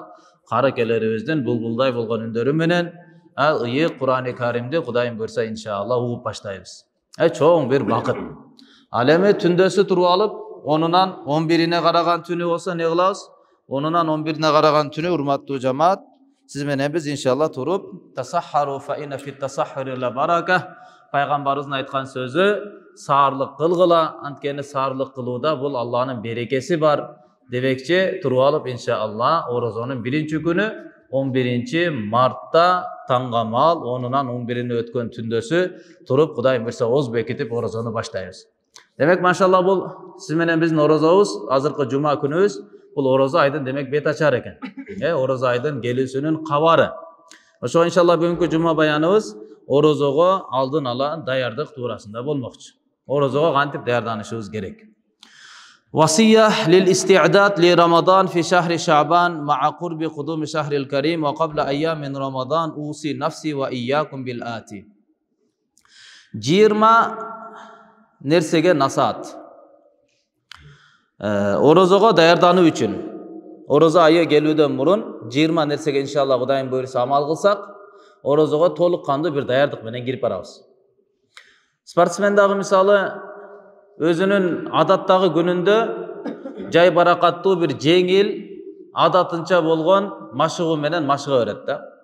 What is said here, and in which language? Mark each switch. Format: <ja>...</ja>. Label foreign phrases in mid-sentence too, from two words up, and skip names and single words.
<ky>Кары келерибиздин булбулдай болгон үндөрү менен ыйык Кур'ани Каримди Кудайым буйруса иншалла угуп баштайбыз. Чоң бир бакыт. Ал эми түндөсү туруп алып, 10-нан 11-ине караган түнү болсо не кылабыз? 10-нан 11-ине караган түнү урматтуу жамаат, сиз менен биз иншалла туруп,</ky> <ar>تسحروا فإن في السحور بركة.</ar> <ky>Пайгамбарыбыздын айткан сөзү, саарлык кылгыла, анткени саарлык кылууда бул Алланын берекеси бар. Демекчи туруп алып иншалла орозонун 1-күнү 11 мартта таңгамал 10-нан 11-ине өткөн түндөсү туруп Кудайым буйруса оз бекитип орозону баштайбыз. Демек машалла бул сиз менен биздин орозобуз, азыркы жума күнүбүз бул орозо айдын демек бет ачар экен. Орозо айдын келүүсүнүн кабары. Ошо иншалла бүгүнкү жума баяныбыз орозого алдын ала даярдык туурасында болмокчу. Орозого кантип даярданышыбыз керек?</ky> <ar>وصية للاستعداد لرمضان في شهر شعبان مع قرب قدوم الشهر الكريم وقبل أيام رمضان أوصي نفسي وإياكم بالآتي.</ar> <ky>20 нерсеге насаат. Орозого даярдануу үчүн. Орозо айы келүүдөн мурун 20 нерсеге иншалла Кудайым буйруса амал кылсак, орозого толук кандуу бир даярдык менен кирип барабыз. Спортсмен дагы мисалы өзүнүн адаттагы күнүндө жай баракаттуу бир жеңил, адатынча болгон машыгуу менен машыга берет да.</ky>